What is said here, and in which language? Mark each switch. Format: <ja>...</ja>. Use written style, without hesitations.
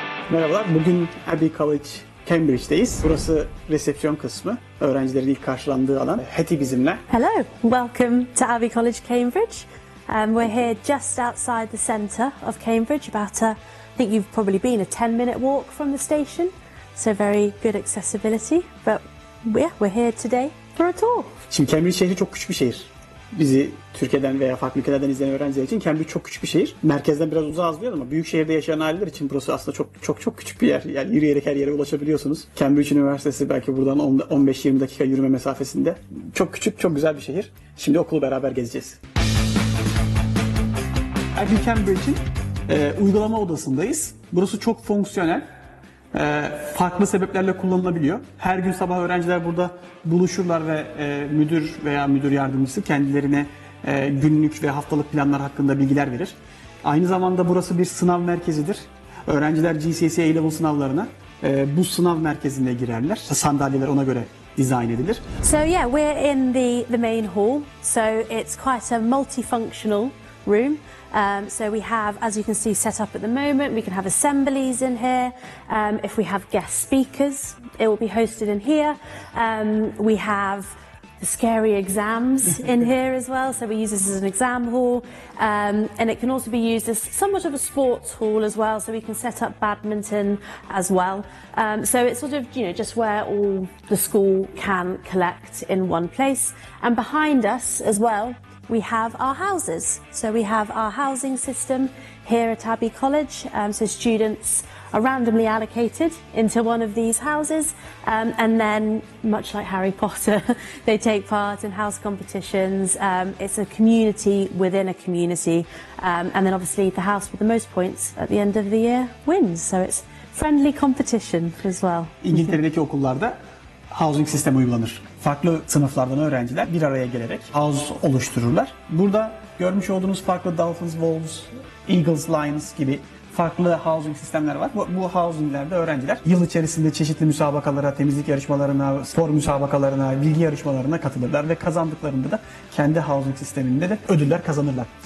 <tr>Merhabalar, bugün Abbey College Cambridge'deyiz. Burası resepsiyon kısmı, öğrencilerin ilk karşılandığı alan. Heti bizimle.</tr> <en>Hello, welcome to Abbey College Cambridge. We're here just outside the centre of Cambridge, I think you've probably been a 10-minute walk from the station, so very good accessibility. But yeah, we're here today for a tour.</en> <tr>Şimdi Cambridge şehri çok küçük bir şehir. Bizi Türkiye'den veya farklı ülkelerden izleyen öğrenciler için Cambridge çok küçük bir şehir. Merkezden biraz uzağız diyor ama büyük şehirde yaşayan aileler için burası aslında çok küçük bir yer. Yani yürüyerek her yere ulaşabiliyorsunuz. Cambridge Üniversitesi belki buradan 15-20 dakika yürüme mesafesinde. Çok küçük, çok güzel bir şehir. Şimdi okulu beraber gezeceğiz. Abbey Cambridge'in uygulama odasındayız. Burası çok fonksiyonel. Farklı sebeplerle kullanılabiliyor. Her gün sabah öğrenciler burada buluşurlar ve müdür veya müdür yardımcısı kendilerine günlük ve haftalık planlar hakkında bilgiler verir. Aynı zamanda burası bir sınav merkezidir. Öğrenciler GCSE A-Level sınavlarına bu sınav merkezine girerler. Sandalyeler ona göre dizayn edilir.</tr> <en>So yeah, we're in the main hall. So it's quite a multifunctional room. So we have, as you can see, set up at the moment, we can have assemblies in here. If we have guest speakers, it will be hosted in here. We have the scary exams in here as well, so we use this as an exam hall. And it can also be used as somewhat of a sports hall as well, so we can set up badminton as well. So it's sort of, just where all the school can collect in one place. And behind us as well, we have our houses. So we have our housing system here at Abbey College. So students are randomly allocated into one of these houses. And then, much like Harry Potter, they take part in house competitions. It's a community within a community. And then obviously the house with the most points at the end of the year wins. So it's friendly competition as well.</en> <tr>İngiltere'deki okullarda housing sistemi uygulanır. Farklı sınıflardan öğrenciler bir araya gelerek house oluştururlar. Burada görmüş olduğunuz farklı Dolphins, Wolves, Eagles, Lions gibi farklı housing sistemler var. Bu housinglerde öğrenciler yıl içerisinde çeşitli müsabakalara, temizlik yarışmalarına, spor müsabakalarına, bilgi yarışmalarına katılırlar ve kazandıklarında da kendi housing sisteminde de ödüller kazanırlar.</tr>